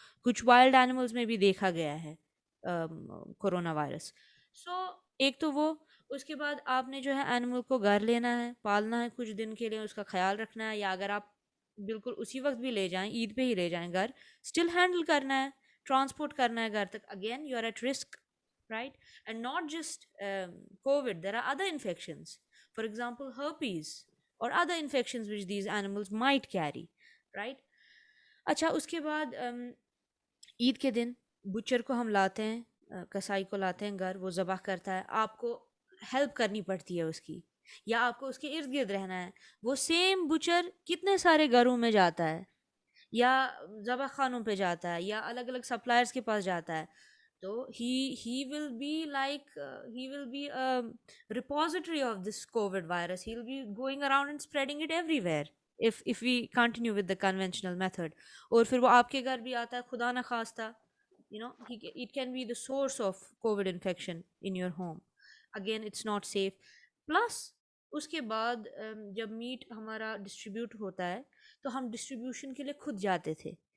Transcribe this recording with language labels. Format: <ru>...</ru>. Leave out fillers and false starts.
<ur>کچھ wild animals میں بھی دیکھا گیا ہے کورونا وائرس. سو ایک تو وہ، اس کے بعد آپ نے جو ہے اینیمل کو گھر لینا ہے، پالنا ہے کچھ دن کے لیے، اس کا خیال رکھنا ہے، یا اگر آپ بالکل اسی وقت بھی لے جائیں، عید پہ ہی لے جائیں گھر، اسٹل ہینڈل کرنا ہے، ٹرانسپورٹ کرنا ہے گھر تک.</ur> <en>Again you are at risk, right? And not just COVID, there are other infections, for example herpes or other infections which these animals might carry, right?</en> <ur>اچھا اس کے بعد عید کے دن بچر کو ہم لاتے ہیں، کسائی کو لاتے ہیں گھر، وہ ذبح کرتا ہے، آپ کو ہیلپ کرنی پڑتی ہے اس کی، یا آپ کو اس کے ارد گرد رہنا ہے. وہ سیم بچر کتنے سارے گھروں میں جاتا ہے، یا ذبح خانوں پہ جاتا ہے، یا الگ الگ سپلائرس کے پاس جاتا ہے.</ur> <en>تو he will be like he will be a repository of this COVID virus. He'll be going around and spreading it everywhere if we continue with the conventional method.</en> <ur>اور پھر وہ آپ کے گھر بھی آتا ہے خدا نخواستہ،</ur> <en>it can be the source of COVID infection in your home. Again it's not safe.</en> <ur>Plus اس کے بعد جب میٹ ہمارا ڈسٹریبیوٹ ہوتا ہے تو ہم ڈسٹریبیوشن کے لیے خود جاتے تھے.</ur>